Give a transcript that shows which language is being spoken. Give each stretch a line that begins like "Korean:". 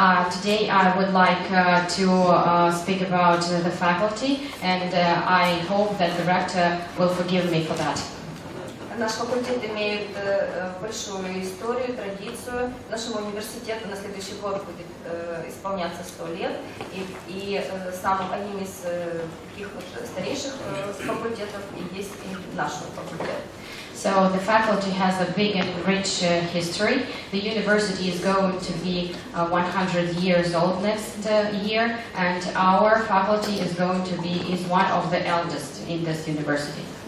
English: Today I would like to speak about the faculty, and I hope that the rector will forgive me for that.
Russian: Наш факультет имеет большую историю, традицию. Нашему университету на следующий год будет исполняться 100 лет, и самым одним из таких вот старейших факультетов есть и наш факультет.
English: So the faculty has a big and rich history. The university is going to be 100 years old next year, and our faculty is one of the eldest in this university.